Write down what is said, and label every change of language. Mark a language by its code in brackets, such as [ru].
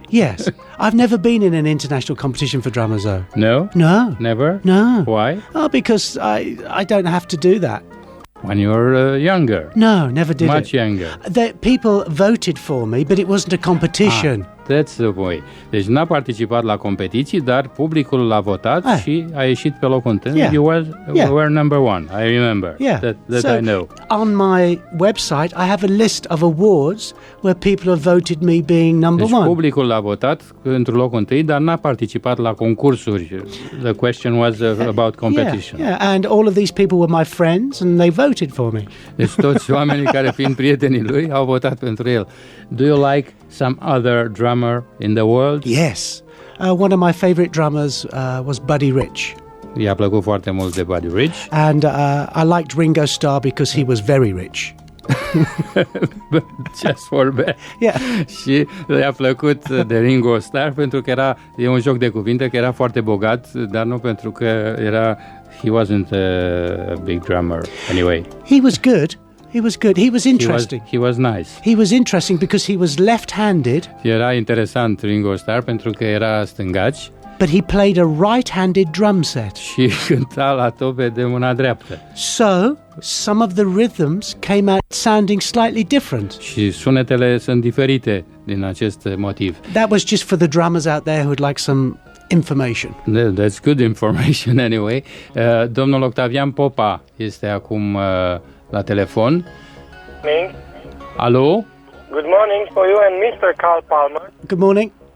[en] Yes. I've never been in an international competition for drummers, though. No? No. Never? No. Why? Oh, because I don't have to do that. When you were younger? No, never did Much younger? People voted for me, but it wasn't a competition. That's the way. [ro] Deci n-a participat la competiții, dar publicul l-a votat și a ieșit pe locul întâi. [en] Yeah. You were number one, I remember. Yeah. That I know. On my website, I have a list of awards where people have voted me being number one. [ro] Publicul l-a votat într-un loc întâi, dar n-a participat la concursuri. [en] The question was about competition. Yeah, and all of these people were my friends and they voted for me. Deci toți oamenii care, fiind prietenii lui, au votat pentru el. Do you like some other drummer in the world? Yes. One of my favorite drummers was Buddy Rich. [ro] I-a plăcut foarte mult de Buddy Rich. [en] And I liked Ringo Starr because he was very rich. Just for that. Yeah. [ro] Și le-a plăcut de Ringo Starr pentru că e un joc de cuvinte, că era foarte bogat, dar nu pentru că [en] he wasn't a big drummer anyway. He was good. He was interesting. He was nice. He was interesting because he was left-handed. [ro] Era interesant Ringo Starr pentru că era stângaci. [en] But he played a right-handed drum set. [ro] Și cânta la tobe de mâna dreaptă. [en] So, some of the rhythms came out sounding slightly different. [ro] Și sunetele sunt diferite din acest motiv. [en] That was just for the drummers out there who would like some information. That's good information anyway. [ro] Domnul Octavian Popa este acum la telefon. [en] Morning. [ro] Alo? [en] Good morning for you and Mr. Carl Palmer. Good morning.